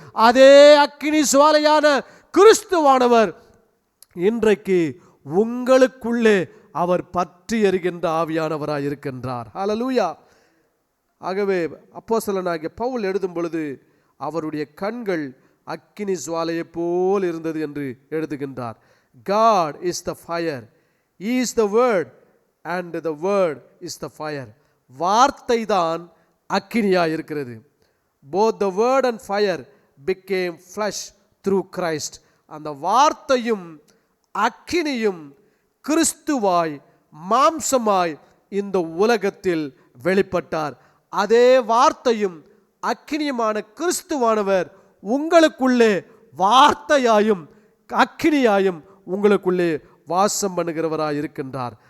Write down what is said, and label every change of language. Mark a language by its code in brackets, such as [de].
[ta] அதே அக்கினி சுவாலையான கிறிஸ்துவானவர் இன்றைக்கு உங்களுக்குள்ளே அவர் பற்றி எரிகின்ற ஆவியானவராய் இருக்கின்றார். ஹல்லேலூயா. ஆகவே அப்போஸ்தலனாகிய பவுல் எழுதும் பொழுது அவருடைய கண்கள் அக்கினி சுவாலையை போல் இருந்தது என்று எழுதுகின்றார். [en] God is the fire, He is the word and the word is the fire. [ta] வார்த்தை தான் அக்கினியா இருக்கிறது. [en] Both the word and fire became flesh through Christ. [ta] அந்த வார்த்தையும் அக்கினியும் கிறிஸ்துவாய் மாம்சமாய் இந்த உலகத்தில் வெளிப்பட்டார். அதே வார்த்தையும் அக்கினியுமான கிறிஸ்துவானவர் உங்களுக்குள்ளே வார்த்தையாயும் அக்கினியாயும் உங்களுக்குள்ளே வாசம் பண்ணுகிறவராய் இருக்கின்றார்.